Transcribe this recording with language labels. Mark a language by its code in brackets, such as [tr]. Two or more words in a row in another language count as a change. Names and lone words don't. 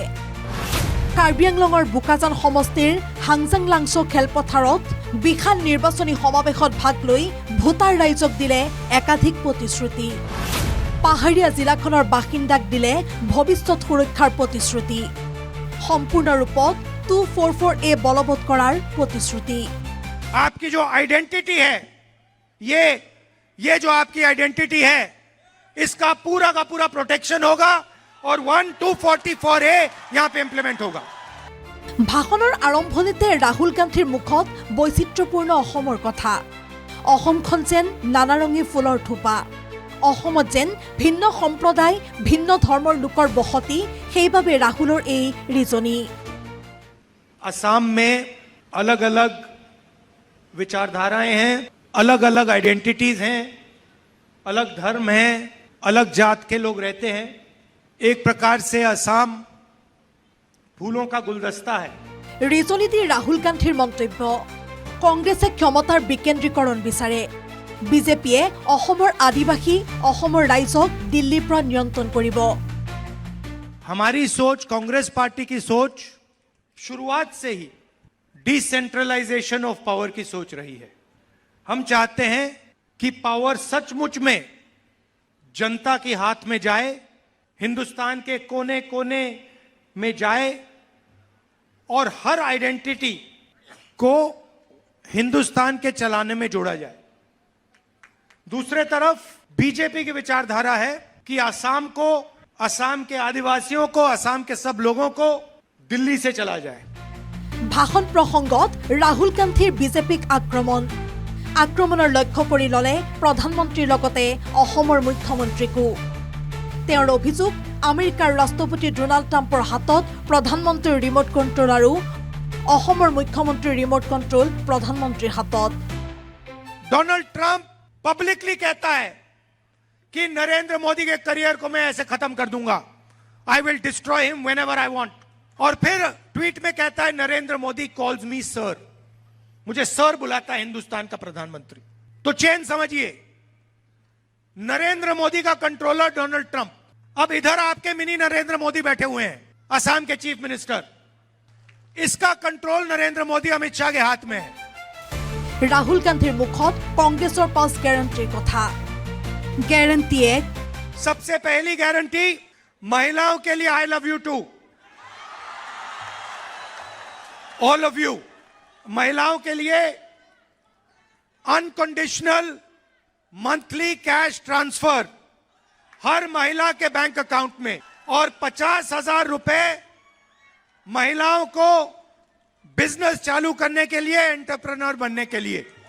[as] কাৰ্বি আংলঙৰ বোকাজান সমষ্টিৰ হাংজাংলাংছো খেলপথাৰত বিশাল নিৰ্বাচনী সমাৱেশত ভাগ লৈ ভোটাৰ ৰাইজক দিলে একাধিক প্ৰতিশ্ৰুতি। পাহাৰীয়া জিলাখনৰ বাসিন্দাক দিলে ভৱিষ্যত সুৰক্ষাৰ প্ৰতিশ্ৰুতি। সম্পূৰ্ণ ৰূপত 244A বলবৎ কৰাৰ প্ৰতিশ্ৰুতি। [hi] आपकी जो आइडेंटिटी है ये जो आपकी आइडेंटिटी है इसका पूरा का पूरा प्रोटेक्शन होगा और 244A यहाँ पे इम्प्लीमेंट होगा। [as] ভাষণৰ আৰম্ভণিতে ৰাহুল গান্ধীৰ মুখত বৈচিত্ৰ্যপূৰ্ণ অসমৰ কথা। অসমখন যেন নানাৰঙী ফুলৰ থোপা। অসমত যেন ভিন্ন সম্প্ৰদায় ভিন্ন ধৰ্মৰ লোকৰ বসতি, সেইবাবে ৰাহুলৰ এই ৰিজনি। [hi] असम में अलग अलग विचारधाराएं हैं, अलग अलग आइडेंटिटीज हैं, अलग धर्म हैं, अलग जात के लोग रहते हैं। एक प्रकार से असम फूलों का गुलदस्ता है। [as] ৰিজনিটি ৰাহুল গান্ধীৰ মন্তব্য। কংগ্ৰেছে ক্ষমতাৰ বিকেন্দ্ৰীকৰণ বিচাৰে। বিজেপিয়ে অসমৰ আদিবাসী অসমৰ ৰাইজক দিল্লীৰ পৰা নিয়ন্ত্ৰণ কৰিব। [hi] हमारी सोच, कांग्रेस पार्टी की सोच शुरुआत से ही [en] decentralization of power [hi] की सोच रही है। हम चाहते हैं कि पावर सचमुच में जनता के हाथ में जाए, हिंदुस्तान के कोने कोने में जाए और हर आइडेंटिटी को हिंदुस्तान के चलाने में जोड़ा जाए। दूसरे तरफ बीजेपी की विचारधारा है कि असम को, असम के आदिवासियों को, असम के सब लोगों को दिल्ली से चला जाए। [as] ভাষণ প্ৰসংগত ৰাহুল গান্ধীৰ বিজেপিক আক্ৰমণৰ লক্ষ্য কৰি ল'লে প্ৰধানমন্ত্ৰীৰ লগতে অসমৰ মুখ্যমন্ত্ৰীকো। তেওঁৰ অভিযোগ, আমেৰিকাৰ ৰাষ্ট্ৰপতি ডোনাল্ড ট্ৰাম্পৰ হাতত প্ৰধানমন্ত্ৰীৰ [en] remote control [as] আৰু অসমৰ মুখ্যমন্ত্ৰীৰ [en] remote control [as] প্ৰধানমন্ত্ৰীৰ হাতত। [hi] डोनाल्ड ट्रंप पब्लिकली कहता है कि नरेंद्र मोदी के करियर को मैं ऐसे खत्म कर दूंगा, [en] I will destroy him whenever I want. [hi] और फिर ट्वीट में कहता है नरेंद्र मोदी [en] calls me sir, [hi] मुझे सर बुलाता है हिंदुस्तान का प्रधानमंत्री। तो चेन समझिए, नरेंद्र मोदी का कंट्रोलर डोनाल्ड ट्रंप। अब इधर आपके मिनी नरेंद्र मोदी बैठे हुए हैं, असम के [en] chief minister. [hi] इसका कंट्रोल नरेंद्र मोदी अमित शाह के हाथ में है। [as] ৰাহুল গান্ধীৰ মুখত কংগ্ৰেছৰ 5 গ্যাৰাণ্টিৰ কথা। গ্যাৰাণ্টি 1, [hi] सबसे पहली गारंटी महिलाओं के लिए [en] I love you too, all of you. [hi] महिलाओं के लिए [en] unconditional monthly cash transfer [hi] हर महिला के [en] bank account [hi] में, और 50,000 रुपए महिलाओं को बिजनेस चालू करने के लिए, एंटरप्रेन्योर बनने के लिए।